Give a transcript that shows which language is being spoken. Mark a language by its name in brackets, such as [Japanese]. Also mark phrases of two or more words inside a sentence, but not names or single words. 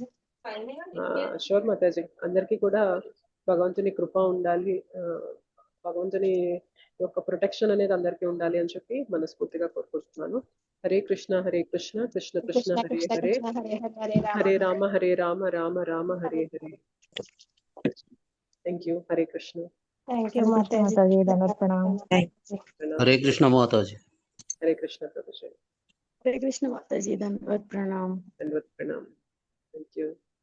[Telugu] షూర్ మాతాజీ, అందరికీ కూడా భగవంతుని కృప ఉండాలి, భగవంతుని యొక్క ప్రొటెక్షన్ అనేది అందరికీ ఉండాలి అని చెప్పి మనస్ఫూర్తిగా కోరుకుంటున్నాను. హరే కృష్ణ హరే కృష్ణ, కృష్ణ కృష్ణ హరే కృష్ణ హరే, కృష్ణ హరే హరే, హరే రామ హరే రామ, రామ రామ హరే హరే. [English] thank you. [Telugu] హరే కృష్ణ. [English] thank you [Hindi] हरे कृष्ण [Telugu] మాతాజీ. माताजी, దండవత్ ప్రణామం। హరే కృష్ణ మాతాజీ. హరే కృష్ణ ప్రభుజీ. [Hindi] हरे कृष्ण माताजी, [Telugu] దండవత్ ప్రణామం। ధన్యవాద్ ప్రణామ్. [English] thank you.